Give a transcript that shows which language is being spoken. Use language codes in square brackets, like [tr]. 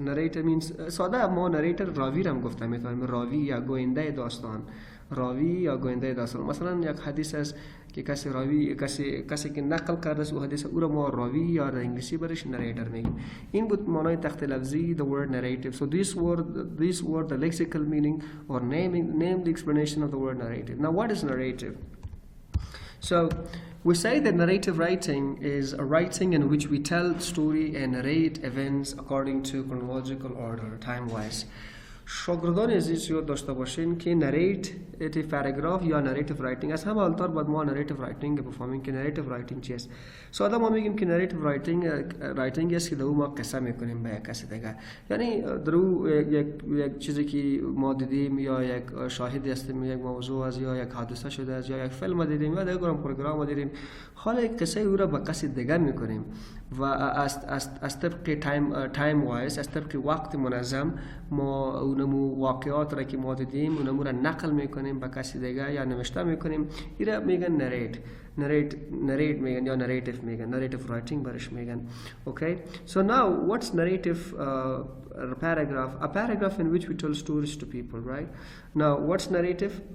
[fa] نریتر مینز ساده ما نریتر راوی را هم گفته میتونیم، راوی یا گوینده داستان، راوی یا گوینده داستان. مثلا یک حدیث است که کسی راوی، کسی که نقل کرده است او حدیث، او را ما راوی یا در انگلیسی برش نریتر میگیم. این بود معنای تخت لفظی [en] the word narrative. So this word the lexical meaning or name the explanation of the word narrative. Now what is narrative? So we say that narrative writing is a writing in which we tell story and narrate events according to chronological order, time-wise. [fa] شاگردان عزیز یاد داشته باشین که نریتیو پاراگراف یا نریتیو رایتینگ از همه اولتر باید ما نریتیو رایتینگ بفهمیم که نریتیو رایتینگ چی است. ساده ما میگیم که نریتیو رایتینگ است که در ما قصه میکنیم به یک کسی دیگه، یعنی در یک چیزی که ما دیدیم یا یک شاهدی هستیم، یک موضوع از یا یک حادثه شده است یا یک فیلم دیدیم یا دیگه پروگرام دیدیم، حالا قصه او را به کسی دیگه میکنیم و از طبق تایم وایز، از طبق وقت منظم ما اونمو واقعات را که ما دیدیم اونمو را نقل میکنیم به کسی دیگه یا نوشته میکنیم. اینا میگن نریت میگن یا نریتیو میگن، نریتیو رایتینگ برش میگن. [en] Okay, so now what's narrative paragraph? A paragraph in which we tell stories to people, right? Now what's narrative?